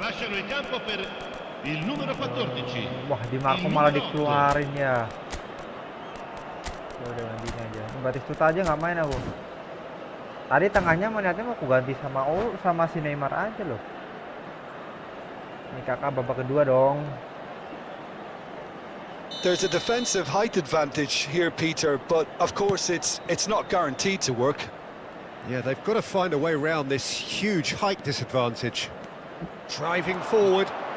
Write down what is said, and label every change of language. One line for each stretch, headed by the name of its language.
Italian: Lasciano il campo per il numero 14.
Indonesian: Wah, di Marco malah dikeluarin ya. Udah gantinya aja. Ini Batistuta aja nggak main aku. Tadi tengahnya niatnya mau aku ganti sama si Neymar aja loh. Ini kakak babak kedua dong.
English: There's a defensive height advantage here, Peter, but of course it's not guaranteed to work. Yeah, they've got to find a way around this huge height disadvantage. Driving forward.